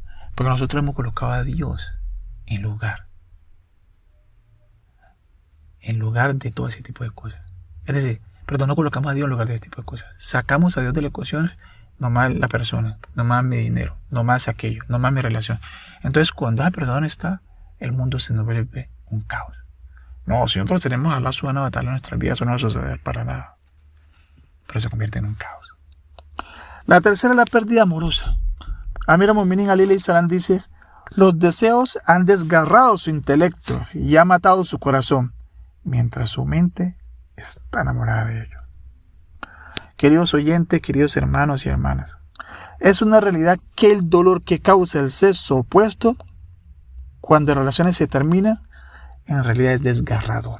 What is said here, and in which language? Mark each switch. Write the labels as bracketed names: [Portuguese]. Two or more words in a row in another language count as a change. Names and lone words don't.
[Spanish] Porque nosotros hemos colocado a Dios en lugar de todo ese tipo de cosas. Es decir, no colocamos a Dios en lugar de ese tipo de cosas. Sacamos a Dios de la ecuación, no más la persona, no más mi dinero, no más aquello, no más mi relación. Entonces, cuando esa persona está, el mundo se nos vuelve un caos. No, si nosotros tenemos a [Arabic] الله سبحانه وتعالى [Spanish] en nuestras vidas, eso no va a suceder para nada. Pero se convierte en un caos. La tercera es la pérdida amorosa. Amir al-Mu'minin Ali [Arabic] عليه السلام [Spanish] dice: los deseos han desgarrado su intelecto y ha matado su corazón, mientras su mente está enamorada de ello. Queridos oyentes, queridos hermanos y hermanas, es una realidad que el dolor que causa el sexo opuesto cuando las relaciones se terminan, en realidad es desgarrador.